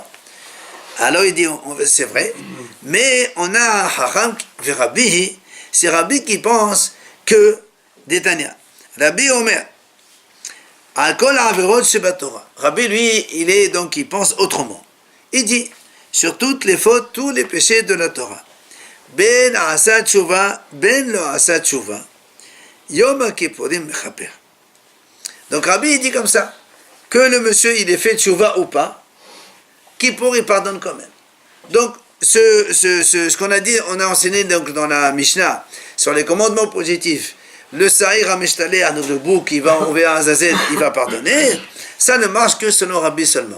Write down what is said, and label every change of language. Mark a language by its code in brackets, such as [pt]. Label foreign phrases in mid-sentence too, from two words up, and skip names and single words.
[fr] Alors il dit, c'est vrai, mais on a un hacham, Rabbi, c'est Rabbi qui pense que, [he] דתניא רבי אומר על כל עבירות שבתורה. [fr] Rabbi, lui, il pense autrement. Il dit, sur toutes les fautes, tous les péchés de la Torah, [he] בין עשה תשובה בין לא עשה תשובה יום הכיפורים מכפר. [fr] Donc Rabbi, il dit comme ça, que le monsieur, il ait fait Tshuva ou pas, Kippour, il pardonne quand même. Donc, ce qu'on a dit, on a enseigné donc dans la Mishnah, sur les commandements positifs, le [he] שעיר המשתלח, [fr] le bouc qui va enlever un Azazel, il va pardonner, ça ne marche que selon Rabbi seulement.